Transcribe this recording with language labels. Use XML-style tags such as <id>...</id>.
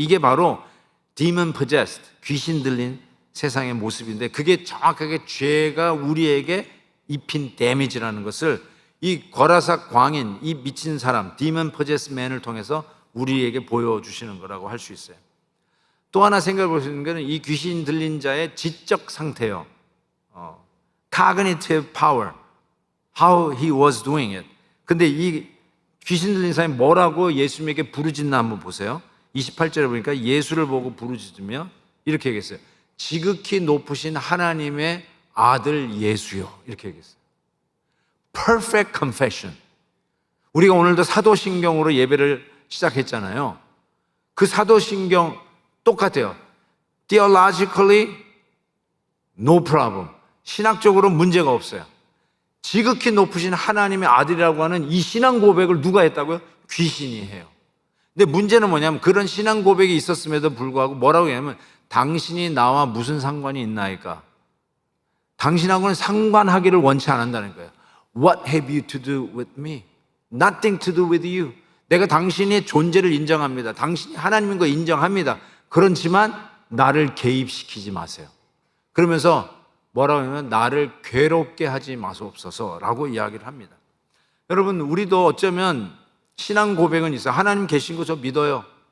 <ko>이게 바로 demon possessed, 귀신 들린 세상의 모습인데 그게 정확하게 죄가 우리에게 입힌 데미지라는 것을 이 거라사 광인, 이 미친 사람, demon possessed man을 통해서 우리에게 보여주시는 거라고 할 수 있어요. 또 하나 생각해 볼 수 있는 것은 이 귀신 들린 자의 지적 상태요.</ko> <en>cognitive power, how he was doing it.</en> <ko>근데 이 귀신 들린 사람이 뭐라고 예수님에게 부르짖나 한번 보세요. 28절에 보니까 예수를 보고 부르짖으며 이렇게 얘기했어요. 지극히 높으신 하나님의 아들 예수요. 이렇게 얘기했어요.</ko> <en>Perfect confession.</en> <ko>우리가 오늘도 사도신경으로 예배를 시작했잖아요. 그 사도신경 똑같아요.</ko> <en>Theologically, no problem.</en> <ko>신학적으로 문제가 없어요. 지극히 높으신 하나님의 아들이라고 하는 이 신앙 고백을 누가 했다고요? 귀신이 해요. 근데 문제는 뭐냐면 그런 신앙 고백이 있었음에도 불구하고 뭐라고 하냐면 당신이 나와 무슨 상관이 있나이까? 당신하고는 상관하기를 원치 않는다는 거예요.</ko> <en>What have you to do with me? Nothing to do with you.</en> <ko>내가 당신의 존재를 인정합니다. 당신이 하나님인 거 인정합니다. 그렇지만 나를 개입시키지 마세요. 그러면서 뭐라고 하냐면 나를 괴롭게 하지 마소옵소서라고 이야기를 합니다. 여러분 우리도 어쩌면 신앙 고백은 있어요. 하나님 계신 거 저 믿어요.</ko>